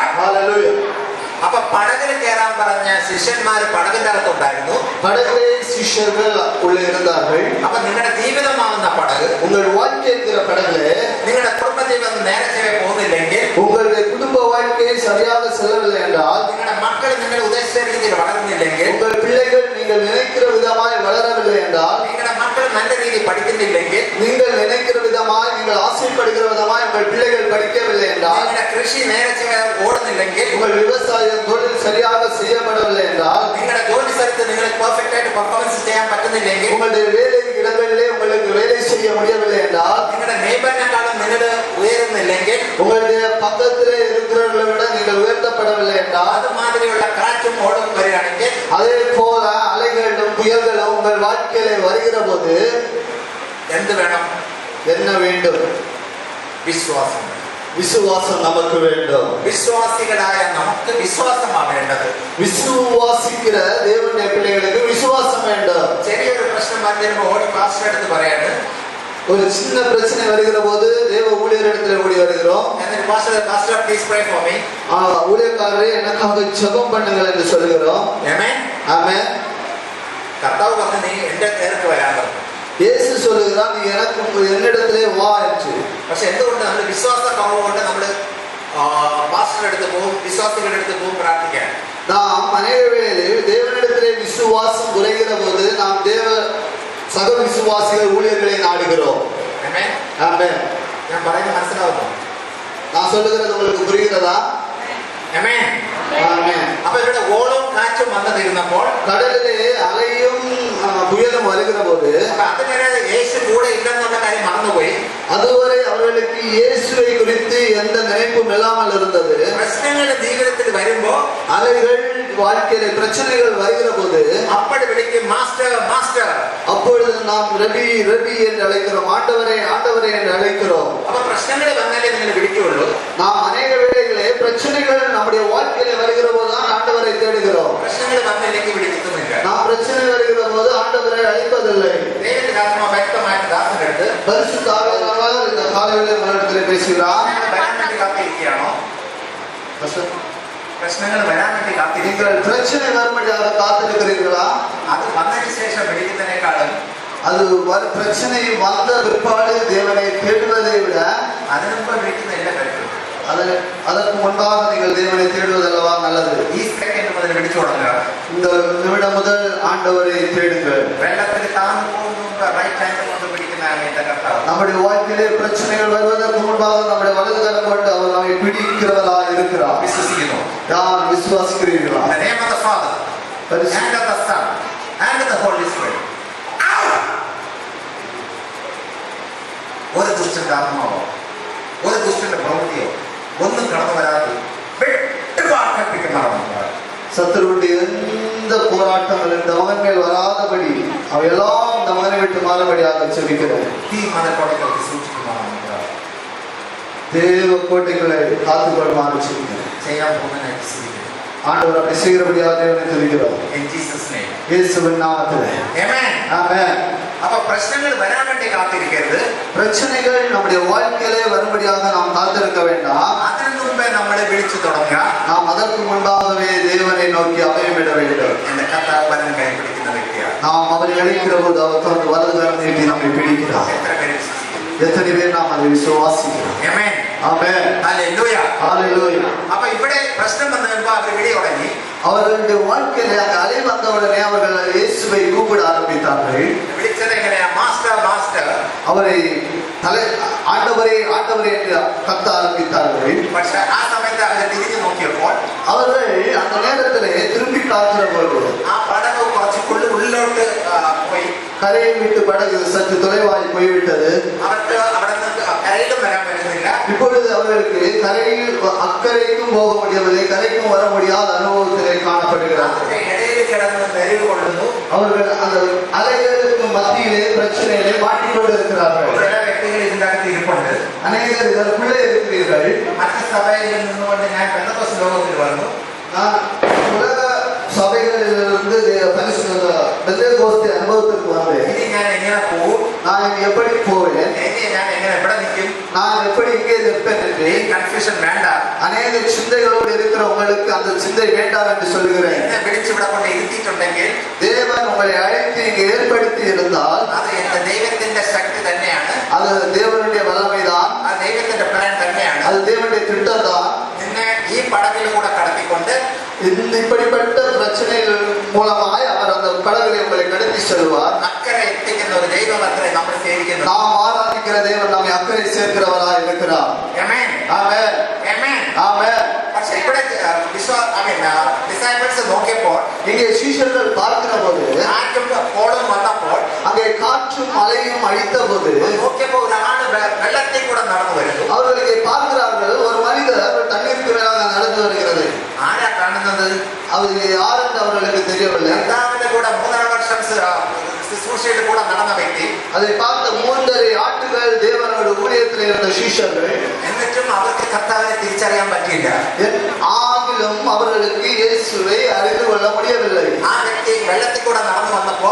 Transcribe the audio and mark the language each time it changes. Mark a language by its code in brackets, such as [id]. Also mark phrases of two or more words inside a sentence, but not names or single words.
[en] Hallelujah. [ml] അപ്പൊ പടകിൽ കയറാൻ പറഞ്ഞ ശിഷ്യന്മാർ പടകിന്റെ അകത്തുണ്ടായിരുന്നു. [ta] படகிலே சிஷ்யர்கள் உள்ளே இருந்தார்கள். [ml] അപ്പൊ നിങ്ങളുടെ ജീവിതമാവുന്ന പടക്, [ta] உங்கள் வாழ்க்கை என்கிற படகிலே [ml] നിങ്ങളുടെ കുടുംബ ജീവിതം നേരെ പോകുന്നില്ലെങ്കിൽ, [ta] உங்களுடைய குடும்ப வாழ்க்கையை சரியாக செல்லவில்லை என்றால், [ml] നിങ്ങളുടെ മക്കൾ നിങ്ങൾ ഉദ്ദേശിച്ച രീതിയിൽ വളരുന്നില്ലെങ്കിൽ, [ta] உங்கள் பிள்ளைகள் நீங்கள் நினைக்கிற விதமாய் வளரவில்லை என்றால், [ml] നിങ്ങളുടെ മക്കൾ നല്ല രീതിയിൽ പഠിക്കുന്നില്ലെങ്കിൽ, [ta] நீங்கள் நினைக்கிற விதமாய் நீங்கள் ஆசைப்படுகிற விதமாய் உங்கள் பிள்ளைகள் படிக்கவில்லை என்றால், [ml] നിങ്ങളുടെ കൃഷി നേരെ ഓടുന്നില്ലെങ്കിൽ, [ta] உங்கள் விவசாயம் தொழில் சரியாக செய்யப்படவில்லை என்றால், [ml] നിങ്ങളുടെ ജോലി സ്ഥലത്ത് നിങ്ങൾക്ക് പെർഫെക്റ്റ് ആയിട്ട് പെർഫോമൻസ് ചെയ്യാൻ പറ്റുന്നില്ലെങ്കിൽ, [ta] உங்களுடைய வேலை இடங்களிலே உங்களுக்கு வேலை செய்ய முடியவில்லை என்றால், [ml] നിങ്ങളുടെ നെയ്ബറിനെക്കാളും നിങ്ങൾ ഉയരുന്നില്ലെങ്കിൽ, [ta] உங்களுடைய பக்கத்திலே இருக்கிறவர்களை விட நீங்கள் உயர்த்தப்படவில்லை என்றால், [ml] അതുമാതിരിയുള്ള കാറ്റും ഓടും വരികയാണെങ്കിൽ, [ta] அதே போல அலைகளும் புயல்களும் உங்கள் வாழ்க்கையிலே வருகிற போது [ml] എന്ത് വേണം? [ta] என்ன வேண்டும்? [ml] വിശ്വാസം. [ta] விசுவாசம் நமக்கு வேண்டும். [ml] വിശ്വാസികളായ നമുക്ക് വിശ്വാസമാണ് വേണ്ടത്. [ta] விசுவாசிக்கிற தேவனுடைய பிள்ளைகளுக்கு விசுவாசம் வேண்டும். [ml] ചെറിയൊരു പ്രശ്നം വന്നിരുമ്പോ ഓടി പാസ്റ്റർ എടുത്ത് പറയാണ്, [ta] ஒரு சின்ன பிரச்சனை வருகிற போது தேவ ஊழியரிடத்தில் ஓடி வருகிறோம். [en] എന്നിട്ട് pastor please pray for me, [ta] ஊழியக்காரரே எனக்காக ஜெபம் பண்ணுங்கள் என்று சொல்கிறோம். [ml] ആമേൻ. [ta] ஆமென். [ml] കർത്താവ് പറഞ്ഞു, നീ എന്റെ നേർക്ക് വരാൻ പറഞ്ഞു. [ta] இயேசு சொல்லுகிறார், நீ எனக்கு என்னிடத்திலே வா என்று. [ml] പക്ഷെ എന്തുകൊണ്ട് നമ്മൾ വിശ്വാസ കുറവ് കൊണ്ട് നമ്മൾ പാസ്റ്ററുടെ അടുത്ത് പോകും, വിശ്വാസികളുടെ അടുത്ത് പോകും പ്രാർത്ഥിക്കാൻ. [ta] நாம் அநேக வேளையில் தேவனிடத்திலே விசுவாசம் குறைகிற போது நாம் தேவ சக விசுவாசிகள் ஊழியர்களை நாடுகிறோம். [ml] ആമേൻ. [ta] ஆமென். [ml] ഞാൻ പറയുന്നത് മനസ്സിലാവുന്നു? [ta] நான் சொல்லுகிறது உங்களுக்கு புரிகிறதா? [ml] ആമേൻ. [ta] ஆமென். [ml] അപ്പൊ ഇവിടെ ഓളവും കാറ്റും വന്നിരുന്നപ്പോൾ, [ta] கடலிலே அலையும் புயலும் வருகிற போது [ml] അതുവരെ യേശു കൂടെ ഇല്ലെന്നുള്ള കാര്യം മറന്നുപോയി. [ta] அதுவரை அவர்களுக்கு இயேசுவை குறித்து எந்த நினைப்பும் இல்லாமல் இருந்தது. [ml] പ്രശ്നങ്ങൾ ജീവിതത്തിൽ വരുമ്പോ, [ta] அலைகள் வாழ்க்கையில பிரச்சனைகள் வருகிற போது அப்படி விളിക്കും [en] master master. [ta] அப்பொழுது நாம் ரபி ரபி என்று அழைக்கிறோம், ஆண்டவரே ஆண்டவரே என்று அழைக்கிறோம். [ml] അപ്പൊ പ്രശ്നങ്ങൾ വന്നാലേ നിങ്ങൾ വിളിക്കുള്ളൂ. [ta] நாம் அநேக வேளைகளே பிரச்சனைகள் நம்முடைய வாழ்க்கையில வருகிற போதுதான் ஆண்டவரை தேடுகிறோம். [ml] പ്രശ്നങ്ങൾ വന്നില്ലെങ്കിൽ വിളിക്കുന്നില്ല. [ta] நாம் பிரச்சனை வருகிற போது ஆண்டவரை அழைப்பதில்லை. [ml] ദൈവത്തിന്റെ ആത്മാവ് വ്യക്തമായിട്ട് ദാസന്റെ അടുത്ത് [ta] பரிசுத்த ஆவியானவர் இந்த காலையிலே உங்களிடத்திலே பேசுகிறார். [ml] വരാൻ വേണ്ടി കാത്തിരിക്കുകയാണോ? പ്രശ്നങ്ങൾ വരാൻ വേണ്ടി കാത്തിരിക്കുക. [ta] நீங்கள் பிரச்சனை வரும்படியாக காத்திருக்கிறீர்களா? [ml] അത് വന്നതിന് ശേഷം വിളിക്കുന്നതിനേക്കാളും [ta] அது பிரச்சனை வந்த பிற்பாடு தேவனை தேடுவதை விட [ml] അതിനു മുമ്പ് വിളിക്കുന്ന എല്ലാ കഴിവും [ta] அதற்கு முன்பாக நீங்கள் தேவனை தேடுவதல்லவா நல்லது. [ml] ഈ സെക്കൻഡ് മുതൽ പിടിച്ചു തുടങ്ങുക. [ta] இந்த நிமிடம் முதல் ஆண்டவரை தேடுங்கள். [ml] വെള്ളത്തിൽ താന്നു പോകുന്ന [en] right hand [ml] കൊണ്ട് പിടിക്കുന്നതാണ് എന്റെ കർത്താവ്. [ta] நம்முடைய வாழ்க்கையிலே பிரச்சனைகள் வருவதற்கு முன்பாக நம்முடைய வலது கரம் கொண்டு அவர் நம்மை பிடிக்கிறவராய் இருக்கிறார். [ml] വിശ്വസിക്കുന്നു. [ta] யார் விசுவாசிக்கிறீர்களா? [en] In the name of the Father and of the Son and of the Holy Spirit. [ml] ഒരു ദുഷ്ടന്റെ ആത്മാവോ ഒരു ദുഷ്ടന്റെ പ്രവൃത്തിയോ ഒന്നും കടന്നു വരാതെ കൽപ്പിക്കുന്നതാണ്. [ta] சத்துருடைய எந்த போராட்டங்கள் இந்த மகன் மேல் வராதபடி அவையெல்லாம் இந்த மகனை விட்டு மாறுபடியாக செபிக்கிறது. [ml] ഈ മലക്കോട്ടയ്ക്ക് സൂക്ഷിക്കുന്നതാണ്. [ta] தேவ கோட்டைகளை காத்துக்கொள்ளுமாறு செபிக்கிறது. [ml] ചെയ്യാൻ പോകുന്നതിനായിട്ട് ശ്രമിക്കുന്നു. [ta] ஆண்டவர் அப்படி செய்கிறபடியாக தேவனை துதிக்கிறோம். [en] In Jesus name. [ta] இயேசுவின் நாமத்திலே. [en] Amen. [ta] ஆமென். அப்ப பிரச்சனைகள் வராம காத்திருக்கிறது. பிரச்சனைகள் நம்முடைய வாழ்க்கையிலே வரும்படியாக நாம் காத்திருக்க வேண்டாம். [ml] അതിനു മുമ്പേ നമ്മളെ വിളിച്ചു തുടങ്ങുക. [ta] நாம் அதற்கு முன்பாகவே தேவனை நோக்கி அபயமிட வேண்டும். [ml] എന്റെ കർത്താവ് വലം കൈ പിടിക്കുന്ന വ്യക്തിയാണ്. [ta] நாம் அவரை அழைக்கிற போது அவர் தனது வலது கரம் நீட்டி நம்மை பிடிக்கிறார். [ml] എത്ര പേര് വിശ്വസിക്കുന്നു? [ta] எத்தனை பேர் நாம் அதை விசுவாசிக்கிறோம்? [en] Amen. [ta] ஆமென். [en] Hallelujah. [ta] ஹalleluya. [ml] அப்ப ഇവിടെ പ്രശ്നം വന്നപ്പോൾ അവർ വിളി തുടങ്ങി. [ta] அவர்களுடைய வாழ்க்கையிலே அந்த அலை வந்தவுடனே அவர்கள் இயேசுவை கூப்பிட ஆரம்பித்தார்கள். [ml] വിളിച്ചത് എങ്ങനെയാ? [en] master master. [ta] அவரை ஆண்டவரே ஆண்டவரே என்று கத்த ஆரம்பித்தார்கள். [ml] പക്ഷേ ആ സമയത്ത് അവർ തിരിഞ്ഞു നോക്കിയപ്പോൾ [ta] அவர்கள் அந்த நேரத்திலே திரும்பி பார்க்கிற போது [ml] ആ പടക് കുറച്ചുകൊണ്ട് ഉള്ളിലോട്ട് പോയി. [ta] கரையை விட்டு படகு சற்று தொலைவாய் போய்விட்டது. [ml] അവർക്ക് അവിടെ നിന്ന് കരയിലും വരാൻ പറ്റുന്നില്ല. [ta] இப்பொழுது அவர்களுக்கு கரையில் அக்கறைக்கும் போக முடியவில்லை, கரைக்கும் வர முடியாத அனுபவத்திலே காணப்படுகிறார்கள். [ml] ഇടയിൽ കിടന്ന് നെരുവ് കൊള്ളുന്നു. [ta] அவர்கள் அந்த அலைகளுக்கு மத்தியிலே பிரச்சனையிலே மாட்டிக்கொண்டு இருக்கிறார்கள். [ml] ചില വ്യക്തികൾ ഇതിന്റെ അകത്ത് ഇരിപ്പുണ്ട്. [ta] அநேகர் இதற்குள்ளே இருக்கிறீர்கள். [ml] മറ്റു സഭയിൽ നിന്നുകൊണ്ട് ഞാൻ പെന്തക്കോസ്ത് ലോകത്തിൽ വന്നു. [ta] நான் உலக சபைகளிலிருந்து பெந்தேகோஸ்தே அனுபவத்திற்கு வந்தேன். [ml] ഇനി ഞാൻ എങ്ങനെ പോകും? [ta] நான் எப்படி போவேன்? [ml] ഞാൻ എങ്ങനെ എവിടെ നിൽക്കും? [ta] நான் எப்படி இங்கே நிற்பேன் என்று [ml] കൺഫ്യൂഷൻ വേണ്ട. [ta] அநேக சிந்தைகளோடு இருக்கிற உங்களுக்கு அந்த சிந்தை வேண்டாம் என்று சொல்லுகிறேன். [ml] എന്നെ വിളിച്ചിവിടെ കൊണ്ട് ഇരുത്തിയിട്ടുണ്ടെങ്കിൽ [ta] தேவன் உங்களை அழைத்து இங்கே ஏற்படுத்தி இருந்தால் [ml] അത് എന്റെ ദൈവത്തിന്റെ ശക്തി തന്നെയാണ്. [ta] அது தேவனுடைய வல்லமைதான், [ml] ആ ദൈവത്തിന്റെ പ്ലാൻ തന്നെയാണ്. [ta] அது தேவனுடைய திட்டம் தான். [ml] നിന്നെ ഈ പടകിലൂടെ കടത്തിക്കൊണ്ട് [ta] இப்படிப்பட்ட பிரச்சனைகள் மூலமாய் அவர் அந்த படகுகளை உங்களை கடத்தி செல்வார். [ml] അക്കരെ എത്തിക്കുന്ന ഒരു ദൈവമത്രേ നമ്മൾ സേവിക്കുന്നത്. [ta] நாம் ஆராதிக்கிற தேவன் நம்மை அக்கறை சேர்க்கிறவராய் இருக்கிறார். [en] Amen. [ta] ஆமென். [en] Amen. [ta] ஆமென். [ml] പക്ഷേ ഇവിടെ ഡിസൈബിൾസ് നോക്കിയപ്പോൾ [ta] இங்கே சீஷர்கள் பார்க்கிற போது [ml] കാറ്റും കോളും വന്നപ്പോൾ [ta] அங்கே காற்றும் மழையும் அடித்த போது [ml] നോക്കിയപ്പോൾ ഒരാണ് വെള്ളത്തിൽ കൂടെ നടന്നു വരുന്നു. [ta] அவர்கள் இங்கே பார்க்கிறார்கள், ஒரு மனிதர் தண்ணீருக்கு மேலாக நடந்து வருகிறது. [ml] ആരാ കാണുന്നത്? [ta] அது யார் என்று அவர்களுக்கு தெரியவில்லை. [ml] കർത്താവിന്റെ കൂടെ 3.5 വർഷം ശുശ്രൂഷയിൽ കൂടെ നടന്ന വ്യക്തി, [ta] அதை பார்த்த 3.5 ஆண்டுகள் தேவனோட ஊழியத்தில் இருந்த சீஷர்கள், [ml] എന്നിട്ടും അവർക്ക് കർത്താവിനെ തിരിച്ചറിയാൻ പറ്റിയില്ല. [ta] ஆகிலும் அவர்களுக்கு இயேசுவை அறிந்து கொள்ள முடியவில்லை. [ml] ആ വ്യക്തി വെള്ളത്തിൽ കൂടെ നടന്നു വന്നപ്പോൾ